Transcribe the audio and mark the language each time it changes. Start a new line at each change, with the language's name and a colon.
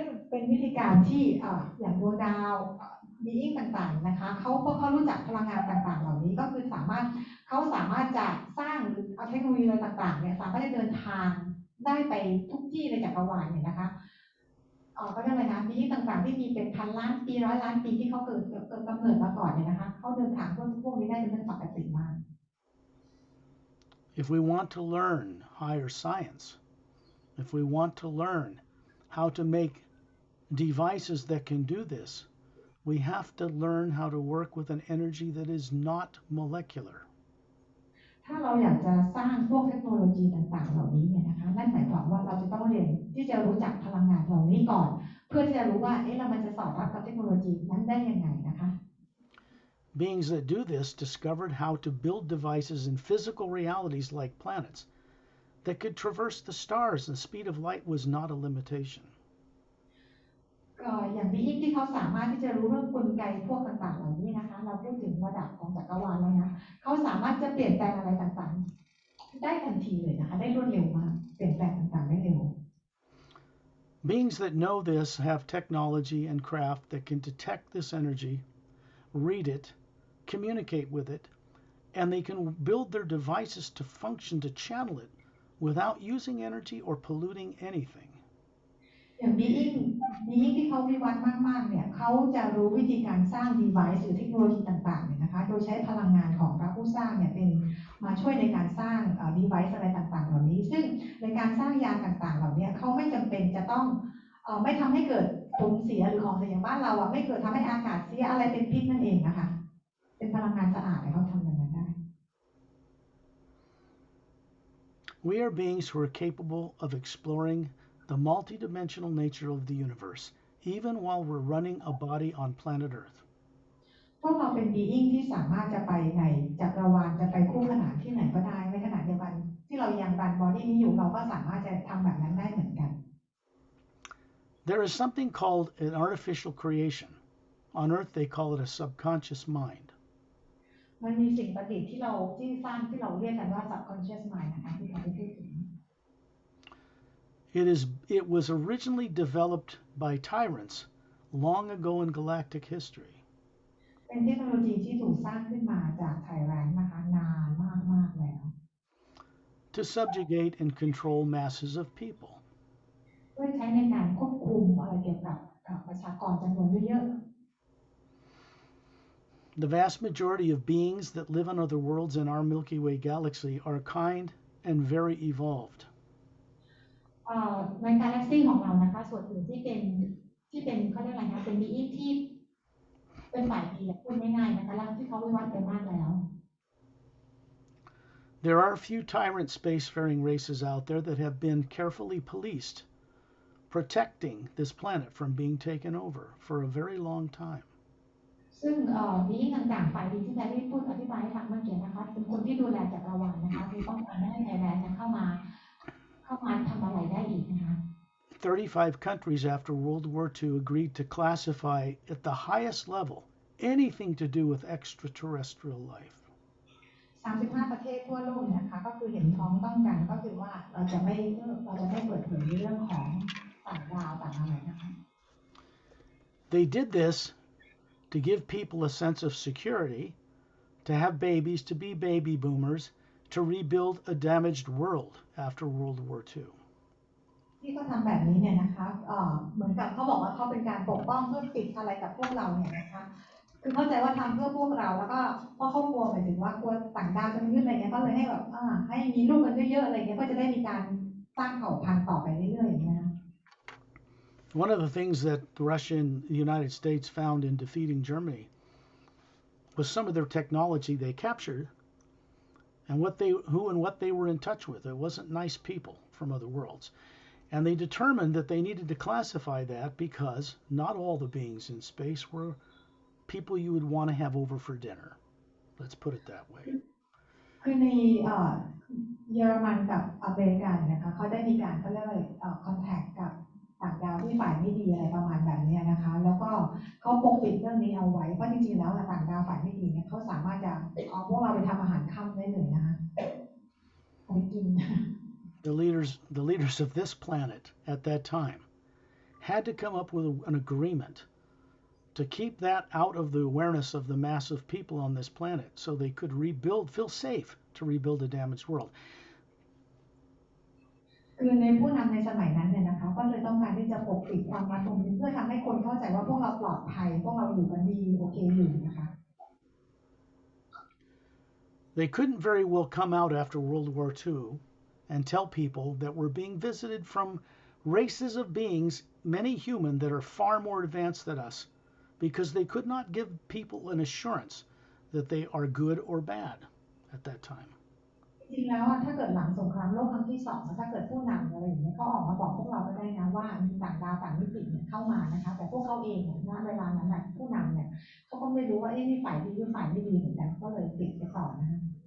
Thai: เป็นวิธีการที่อย่างดวงดาวบีอิงต่างๆนะคะพวกเขารู้จักพลังงานต่างๆเหล่านี้ก็คือเขาสามารถจะสร้างหรือเอาเทคโนโลยีอะไรต่างๆเนี่ยสามารถจะเดินทางได้ไปทุกที่ในจักรวาลเนี่ยนะคะก็เรียกอะไรนะบีอิงต่างๆที่มีเป็นพันล้านปีร้อยล้านปีที่เขาเกิดกำเนิดมาก่อนเนี่ยนะคะเขาเดินทางพวกนี้ได้เป็นเรื่องปกติมาก
English: If we want to learn higher science, if we want to learn how to make devices that can do this, we have to learn how to work with an energy that is not molecular.
Thai: ถ้าเราอยากจะสร้างพวกเทคโนโลยีต่างๆเหล่านี้เนี่ยนะคะนั่นหมายความว่าเราจะต้องเรียนที่จะรู้จักพลังงานเหล่านี้ก่อนเพื่อที่จะรู้ว่าเรามันจะสอดรับกับเทคโนโลยีนั้นได้ยังไงนะคะ
English: Beings that do this discovered how to build devices in physical realities like planets that could traverse the stars. The speed of light was not a limitation.
Thai: อย่างบีอิงที่เขาสามารถที่จะรู้เรื่องกลไกพวกต่างๆเหล่านี้นะคะเราพูดถึงระดับของจักรวาลแล้วนะเขาสามารถจะเปลี่ยนแปลงอะไรต่างๆได้ทันทีเลยนะคะได้รวดเร็วมากเปลี่ยนแปลงต่างๆได้เร็ว
English: Beings that know this have technology and craft that can detect this energy, read it, communicate with it, and they can build their devices to function to channel it without using energy or polluting anything.
Thai: อย่างบีอิงที่เขาวิวัฒน์มากๆเนี่ยเขาจะรู้วิธีการสร้าง device หรือเทคโนโลยีต่างๆเนี่ยนะคะโดยใช้พลังงานของพระผู้สร้างเนี่ยเป็นมาช่วยในการสร้าง device อะไรต่างๆเหล่านี้ซึ่งในการสร้างยานต่างๆเหล่านี้เขาไม่จำเป็นจะต้องไม่ทำให้เกิดผลเสียหรือของเสียอย่างบ้านเราไม่เกิดทำให้อากาศเสียอะไรเป็นพิษนั่นเองนะคะเป็นพลังงานสะอาดเขาทำอย่างนั้นได้
English: We are beings who are capable of exploring the multidimensional nature of the universe, even while we're running a body on planet Earth.
Thai: พวกเราเป็น being ที่สามารถจะไปในจักรวาลจะไปคู่ขนานที่ไหนก็ได้ในขณะเดียวกันที่เรายังรันบอดี้นี้อยู่เราก็สามารถจะทำแบบนั้นได้เหมือนกัน
English: There is something called an artificial creation. On Earth, they call it a subconscious mind.
Thai: มันมีสิ่งประดิษฐ์ที่สร้างที่เราเรียกกันว่า subconscious mind นะคะที่เราได้พูดถึง
English: It was originally developed by tyrants long ago in galactic history.
Thai: เป็นเทคโนโลยีที่ถูกสร้างขึ้นมาจากไทแรนต์นะคะนานมากๆแล้ว
English: to subjugate and control masses of people.
Thai: ด้วยใช้ในการควบคุมอะไรเกี่ยวกับประชากรจำนวนเยอะ
English: The vast majority of beings that live on other worlds in our Milky Way galaxy are kind and very evolved.
Thai: ในกาแล็กซีของเรานะคะส่วนอื่นที่เป็นเขาเรียกอะไรนะเป็นบีอิงที่เป็นฝ่ายดีพูดง่ายๆนะคะแล้วที่เขาวิวัฒน์ไปมากแล้ว
English: There are a few tyrant spacefaring races out there that have been carefully policed, protecting this planet from being taken over for a very long time.
Thai: ซึ่งบีอิงต่างๆฝ่ายดีที่ได้พูดอธิบายให้ฟังเมื่อกี้นะคะเป็นคนที่ดูแลจักรวาลนะคะคือต้องการไม่ให้ไทยแลนด์เข้ามาทำอะไรได้อีกนะคะ
English: 35 countries after World War II agreed to classify at the highest level anything to do with extraterrestrial life.
Thai: 35 ประเทศทั่วโลกนะคะก็คือเห็นพ้องต้องกันก็คือว่าเราจะไม่เปิดเผยในเรื่องของต่างดาวต่างอะไรนะคะ
English: They did this to give people a sense of security, to have babies, to be baby boomers, to rebuild a damaged world after World War II.
Thai: ที่เขาทำแบบนี้เนี่ยนะคะเหมือนกับเขาบอกว่าเขาเป็นการปกป้องเพื่อปิดอะไรกับพวกเราเนี่ยนะคะคือเข้าใจว่าทำเพื่อพวกเราแล้วก็เพราะเขากลัวหมายถึงว่ากลัวต่างดาวจะมายึดอะไรเงี้ยก็เลยให้แบบให้มีลูกกันเยอะๆอะไรเงี้ยก็จะได้มีการสร้างเผ่าพันธุ์ต่อไปเรื่อยๆอย่างเงี้ยนะ
English: One of the things that Russia and the United States found in defeating Germany was some of their technology they captured and what they were in touch with. It wasn't nice people from other worlds. And they determined that they needed to classify that because not all the beings in space were people you would want to have over for dinner. Let's put it that way.
Thai: คือในเยอรมันกับอเมริกานะคะเขาได้มีการเขาเรียกว่าคอนแทคกับต่างดาวที่ฝ่ายไม่ดีอะไรประมาณแบบนี้นะคะแล้วก็เขาปกปิดเรื่องนี้เอาไว้เพราะจริงๆแล้วต่างดาวฝ่ายไม่ดีเนี่ยเขาสามารถจะเอาพวกเราไปทำอาหารค่ำได้เลยนะคะเอาไปกิน
English: The leaders of this planet at that time had to come up with an agreement to keep that out of the awareness of the mass of people on this planet so they could feel safe to rebuild a damaged world.
Thai: คือในผู้นำในสมัยนั้นเนี่ยนะคะก็เลยต้องการที่จะปกปิดความลับตรงนี้เพื่อทำให้คนเข้าใจว่าพวกเราปลอดภัยพวกเราอยู่กันดีโอเคอยู่นะคะ
English: They couldn't very well come out after World War II and tell people that we're being visited from races of beings, many human, that are far more advanced than us, because they could not give people an assurance that they are good or bad at that time.
Thai: จริงแล้วถ้าเกิดหลังสงครามโลกครั้งที่2ถ้าเกิดผู้นำอะไรอย่างเงี้ยเขาออกมาบอกพวกเราก็ได้นะว่ามีต่างดาวต่างมิติเนี่ยเข้ามานะคะแต่พวกเขาเองเนี่ยณเวลานั้นผู้นำเนี่ยเขาก็ไม่รู้ว่านี่ฝ่ายดีหรือฝ่ายไม่ดีเหมือนกันก็เลยปิดไปก่อนนะคะ